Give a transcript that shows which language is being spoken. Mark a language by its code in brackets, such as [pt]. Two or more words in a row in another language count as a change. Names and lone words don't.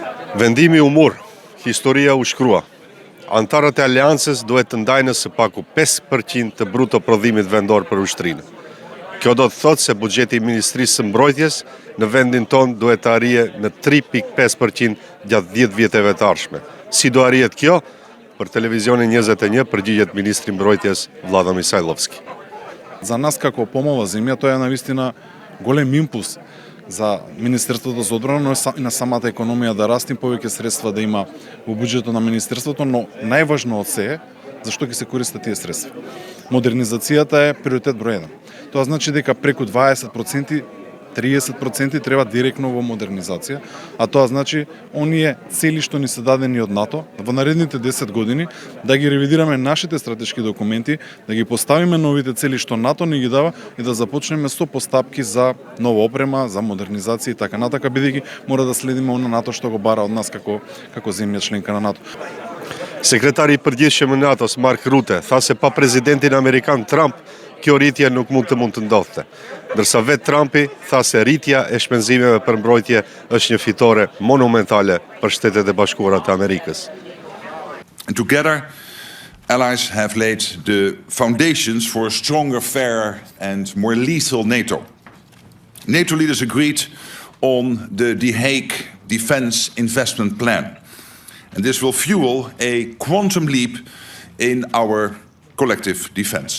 [sq] Vendimi umur, historia u shkrua. Antarët e aleancës duhet të ndajnë së paku 5% të bruto prodhimit vendor për ushtrinë. Kjo do të thotë se buxheti i Ministrisë së Mbrojtjes në vendin tonë duhet të arrijë në 3.5% gjatë 10 vjeteve të ardhshme. Si do arrihet kjo? Për Televizionin 21 përgjigjet Ministri i Mbrojtjes Vladimir Misajlovski. [mk] За нас како помала земја тоа е навистина голем импулс за Министерството за одбрана, но и на самата економија да расте, повеќе средства да има во буџетот на Министерството, но најважно од се е зашто ќе се користат тие средства. Модернизацијата е приоритет број 1. Тоа значи дека преку 20%, 30% треба директно во модернизација, а тоа значи оние цели што ни се дадени од НАТО во наредните 10 години да ги ревидираме нашите стратешки документи, да ги поставиме новите цели што НАТО ни ги дава и да започнеме со постапки за нова опрема, за модернизација и така натака, бидејќи мора да следиме она НАТО што го бара од нас како земја членка на НАТО. [sq] Sekretari i përgjithshëm i NATO-s Mark Rutte tha se pa presidentin amerikan Trump kjo rritje nuk mund të ndodhte. Ndërsa vetë Trumpi tha se rritja e shpenzimeve për mbrojtje është një fitore monumentale për Shtetet e Bashkuara të Amerikës. [en] Together, allies have laid the foundations for a stronger, fairer and more lethal NATO. NATO leaders agreed on the The Hague Defence Investment Plan. And this will fuel a quantum leap in our collective defense.